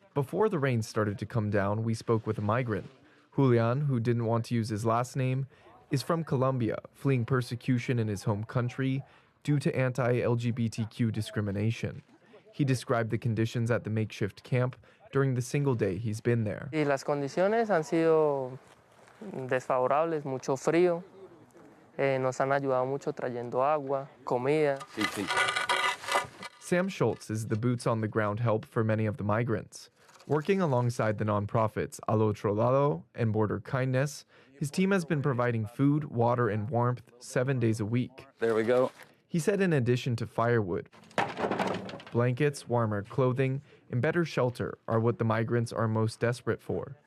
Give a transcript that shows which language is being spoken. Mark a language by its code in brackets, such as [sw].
[en] Before the rain started to come down, we spoke with a migrant. Julian, who didn't want to use his last name, is from Colombia, fleeing persecution in his home country due to anti-LGBTQ discrimination. He described the conditions at the makeshift camp during the single day he's been there. [es] Y las condiciones han sido desfavorables, mucho frío. Nos han ayudado mucho trayendo agua, comida. [en] Sam Schultz is the boots-on-the-ground help for many of the migrants. Working alongside the nonprofits Al Otro Lado and Border Kindness, his team has been providing food, water, and warmth 7 days a week. There we go. He said in addition to firewood, blankets, warmer clothing, and better shelter are what the migrants are most desperate for.